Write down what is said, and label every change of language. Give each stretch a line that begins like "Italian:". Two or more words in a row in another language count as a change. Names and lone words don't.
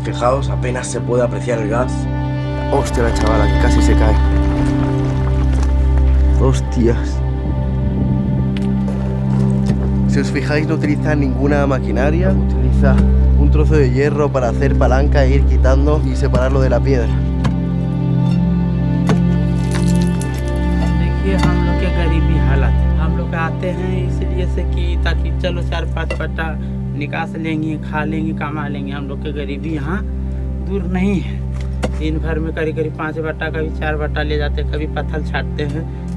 Spanish: Fijaos, apenas se puede apreciar el gas. Hostia, la chavala, que casi se cae. Hostias. Si os fijáis, no utiliza ninguna maquinaria, utiliza un trozo de hierro para hacer palanca e ir quitando y separarlo de la piedra.
Hindi: गरीबी हालत है हम लोग आते हैं इसलिए से कि ताकि चलो 4-5 पट्टा निकास लेंगे खा लेंगे कमा लेंगे हम लोग के गरीबी यहाँ दूर नहीं है। दिन भर में करीब करीब 5 बट्टा कभी 4 बट्टा ले जाते हैं, कभी पत्थर छाटते हैं।